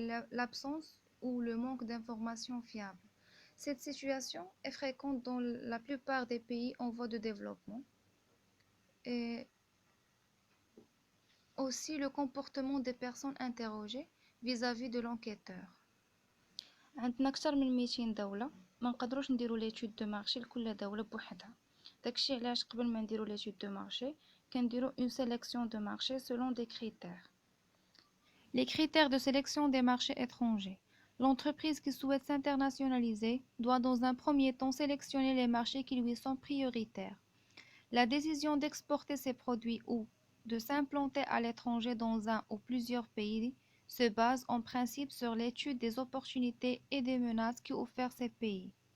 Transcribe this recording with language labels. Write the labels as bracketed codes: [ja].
[fr] L'absence ou le manque d'informations fiables. Cette situation est fréquente dans la plupart des pays en voie de développement. Et aussi le comportement des personnes interrogées vis-à-vis de l'enquêteur. [ar] عندنا أكثر من 200 دولة, ما نقدروش نديرو ليتود دو مارشي لكل دولة بوحدها. داكشي علاش قبل ما نديرو ليتود دو مارشي كنديرو [fr] une sélection de marché selon des critères. Les critères de sélection des marchés étrangers. L'entreprise qui souhaite s'internationaliser doit dans un premier temps sélectionner les marchés qui lui sont prioritaires. La décision d'exporter ses produits ou de s'implanter à l'étranger dans un ou plusieurs pays se base en principe sur l'étude des opportunités et des menaces qui offrent ces pays.